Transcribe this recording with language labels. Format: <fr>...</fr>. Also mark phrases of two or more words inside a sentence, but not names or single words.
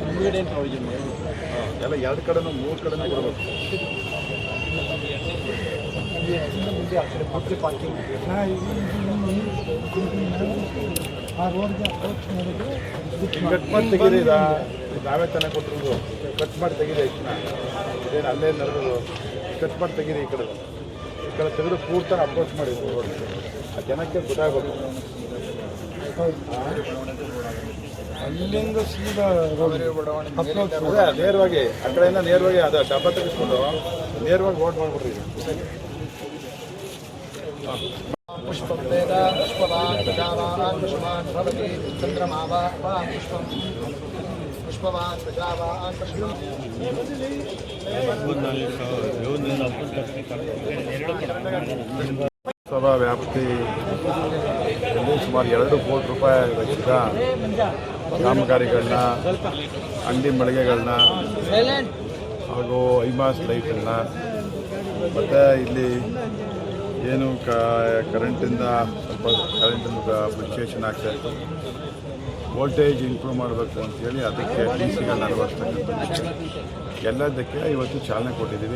<kn>ಎಲ್ಲ 2 ಕಡೆನೂ 3 ಕಡೆನೂ ಕೊಡಬೇಕು ಕಟ್ ಮಾಡಿ ತೆಗೀರಿ ನಾವೇ ತಾನೇ ಕೊಟ್ಟಿರೋದು ಕಟ್ ಮಾಡಿ ತೆಗೀರಿ ಏನು ಅಲ್ಲೇ ನಡೆದು ಕಟ್ ಮಾಡಿ ತೆಗೀರಿ ಈ ಕಡೆ ತೆಗೆದು ಪೂರ್ತಿ ಅಪ್ರೋಚ್ ಮಾಡಿ ಆ ಜನಕ್ಕೆ ಗೊತ್ತಾಗಬೇಕು ಅಲ್ಲಿಂದ ಸೀದಾ ನೇರವಾಗಿ ಆ ಕಡೆಯಿಂದ ನೇರವಾಗಿ ಅದು ಡಬ್ಬ ತೆಗೆಸ್ಕೊಂಡು ನೇರವಾಗಿ ಓಟ್ ಮಾಡ್ಬಿಡ್ರಿ</kn> <sa>पुष्पं वेद पुष्पवान् प्रजावान् पुष्पान् भवति चन्द्रमा वा पुष्पं पुष्पवान् प्रजावान् पशुः</sa> <kn>ಸಭಾ ವ್ಯಾಪ್ತಿಯಲ್ಲಿ ಸುಮಾರು 2 ಕೋಟಿ ರೂಪಾಯಿ ವೆಚ್ಚದ ಕಾಮಗಾರಿಗಳನ್ನ, ಅಂಗಡಿ ಮಳಿಗೆಗಳನ್ನ ಹಾಗೂ ಐಮಾಸ್ ಲೈಟನ್ನು ಮತ್ತು ಇಲ್ಲಿ ಏನು ಕರೆಂಟಿಂದ ಸ್ವಲ್ಪ ಫ್ಲಕ್ಚುಯೇಷನ್ ಆಗ್ತಾಯಿತ್ತು,</kn> <en>voltage improve</en> <kn>ಮಾಡಬೇಕು ಅಂತೇಳಿ ಅದಕ್ಕೆ ಡಿ ಸಿಗಳನ್ನ ಅಳವಡಿಸ್ತಕ್ಕಂಥದ್ದಕ್ಕೆ ಎಲ್ಲದಕ್ಕೆ ಇವತ್ತು ಚಾಲನೆ ಕೊಟ್ಟಿದ್ದೀವಿ.</kn>